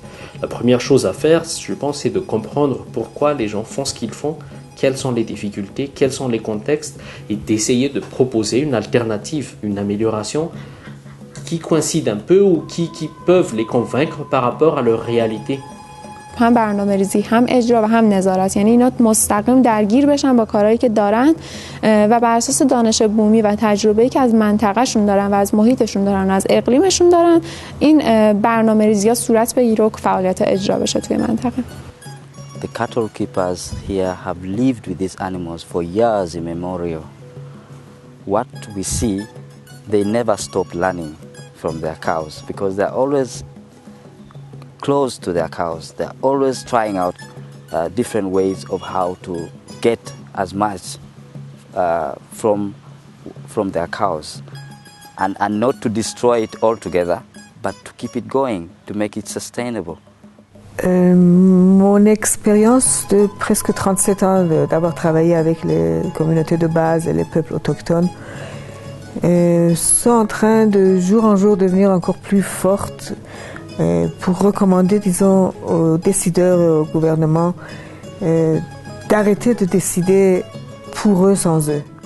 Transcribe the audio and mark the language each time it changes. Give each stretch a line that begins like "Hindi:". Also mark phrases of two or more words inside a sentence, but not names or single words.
French: La première chose à faire, je pense, c'est de comprendre pourquoi les gens font ce qu'ils font, quelles sont les difficultés, quels sont les contextes et d'essayer de proposer une alternative, une amélioration qui coïncident un peu ou qui peuvent les convaincre par rapport à leur réalité.
Persian: هم برنامه‌ریزی هم اجرا و هم نظارت، یعنی اینا مستقیم درگیر بشن با کارهایی که دارن و بر اساس دانش بومی و تجربه‌ای که از منطقه‌شون دارن و از محیطشون دارن و از اقلیمشون دارن این برنامه‌ریزی‌ها صورت بگیره و فعالیت اجرا بشه توی منطقه.
English: The cattle keepers here have lived with these animals for years immemorial. What we see, they never stop learning from their cows because they're always close to their cows. They're always trying out different ways of how to get as much from their cows and not to destroy it altogether, but to keep it going, to make it sustainable.
French: Mon expérience de presque 37 ans d'avoir travaillé avec les communautés de base et les peuples autochtones sont en train de jour en jour devenir encore plus fortes pour recommander, disons, aux décideurs et au gouvernement d'arrêter de décider pour eux sans eux.